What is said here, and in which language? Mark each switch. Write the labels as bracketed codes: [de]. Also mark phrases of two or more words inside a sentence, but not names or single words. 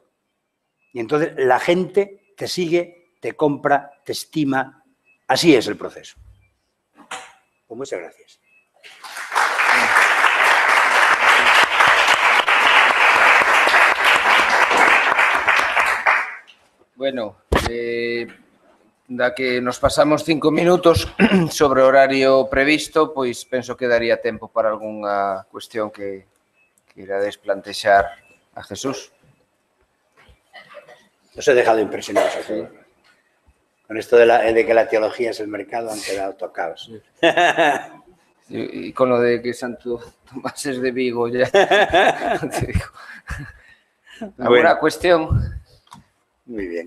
[es] Y entonces la gente te sigue, te compra, te estima. Así es el proceso. Pues muchas gracias. Bueno, [gl] da que nos pasamos 5 minutos sobre o horario previsto, pois penso que daría tempo para algunha cuestión que irades plantexar a Jesús. [es] Os he dejado impresionados a todos. Con esto de que la teología es el mercado han quedado tocados. Y con lo de que Santo Tomás es de Vigo ya. ¿Alguna cuestión? Muy bien.